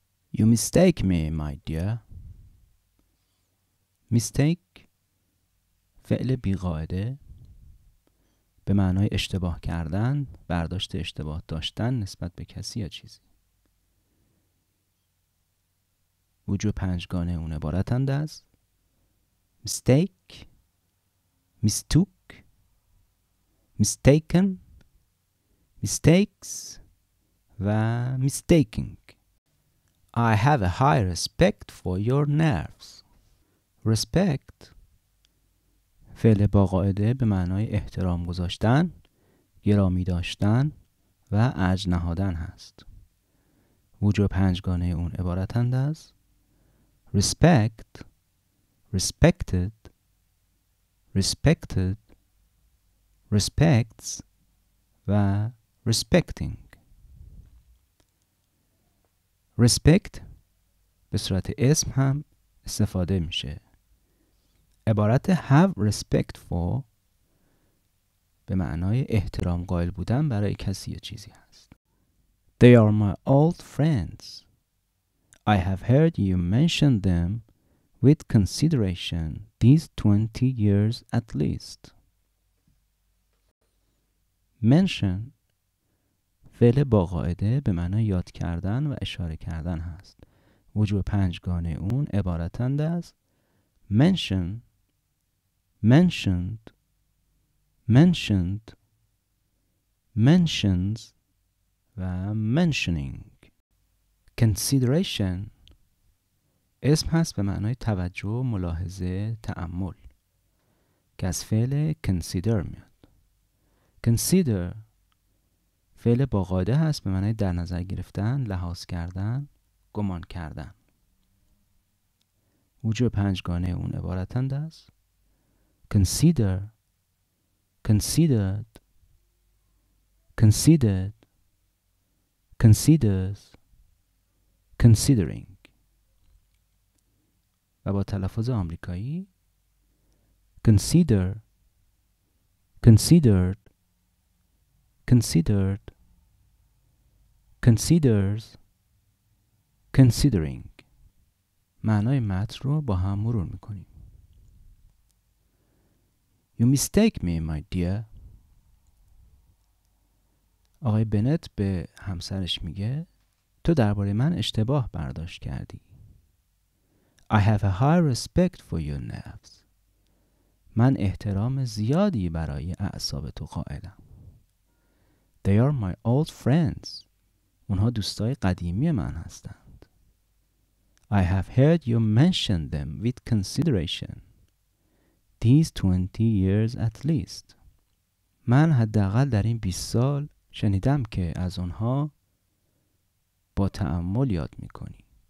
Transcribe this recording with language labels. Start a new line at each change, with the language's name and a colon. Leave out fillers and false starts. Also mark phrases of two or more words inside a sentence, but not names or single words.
English: You mistake me, my dear. Mistake
Persian: فعل بیقاعده به معنای اشتباه کردن، برداشت اشتباه داشتن نسبت به کسی یا چیزی. وجوه پنجگانه اون عبارتند از
English: mistake، mistook، mistaken، mistakes
Persian: و mistaking.
English: I have a high respect for your nerves.
Persian: Respect فعل با قاعده به معنای احترام گذاشتن، گرامی داشتن و ارج نهادن هست. وجوه پنجگانه اون عبارتند از
English: respect، respected، respected، respects
Persian: و respecting. respect به صورت اسم هم استفاده میشه. عبارت
English: have respect for
Persian: به معنای احترام قائل بودن برای کسی یا چیزی هست.
English: They are my old friends. I have heard you mention them with consideration these 20 years at least.
Persian: Mention فعل با قاعده به معنای یاد کردن و اشاره کردن هست. وجوه پنجگانه اون عبارتند از
English: mention، mentioned، mentioned، mentions
Persian: و mentioning. consideration اسم هست به معنای توجه، ملاحظه، تأمل که از فعل consider میاد. consider فعل با قاعده هست به معنای در نظر گرفتن، لحاظ کردن، گمان کردن. وجوه پنجگانه اون عبارتند از
English: consider، considered، considered، considers، considering.
Persian: و با تلفظ آمریکایی
English: consider، considered، considered، considers، considering.
Persian: معنای متن رو با هم مرور میکنیم.
English: You mistake me, my dear.
Persian: آقای بنت به همسرش میگه تو درباره من اشتباه برداشت کردی.
English: I have a high respect for your nerves.
Persian: من احترام زیادی برای اعصاب تو قائلم.
English: They are my old friends.
Persian: اونها دوستای قدیمی من هستند.
English: I have heard you mention them with consideration these 20 years at least.
Persian: من حداقل در این 20 سال شنیدم که از اونها با تأمل یاد میکنی.